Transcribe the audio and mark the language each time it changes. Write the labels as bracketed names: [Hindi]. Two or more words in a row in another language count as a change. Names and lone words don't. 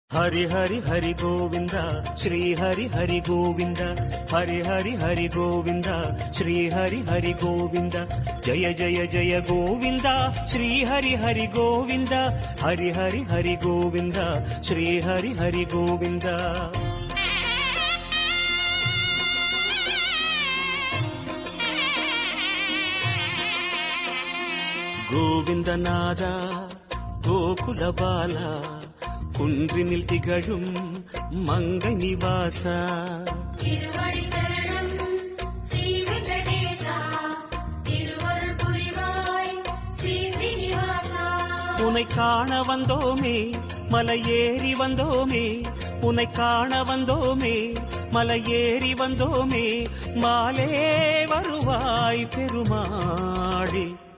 [Sanskrit] ಹರಿ ಹರಿ ಹರಿ ಗೋವಿಂದ ಶ್ರೀ ಹರಿ ಹರಿ ಗೋವಿಂದ ಹರಿ ಹರಿ ಹರಿ ಗೋವಿಂದ ಶ್ರೀ ಹರಿ ಹರಿ ಗೋವಿಂದ ಜಯ ಜಯ ಜಯ ಗೋವಿಂದ ಶ್ರೀ ಹರಿ ಹರಿ ಗೋವಿಂದ ಹರಿ ಹರಿ ಹರಿ ಗೋವಿಂದ ಶ್ರೀ ಹರಿ ಹರಿ ಗೋವಿಂದ. [Tamil] கோவிந்தநாத கோகுல பாலா குன்றினில் திகழும் மங்கை நிவாசா உன்னை காண வந்தோமே மலையேறி வந்தோமே உன்னை காண வந்தோமே மலையேறி வந்தோமே மாலே வருவாய் பெருமாளே.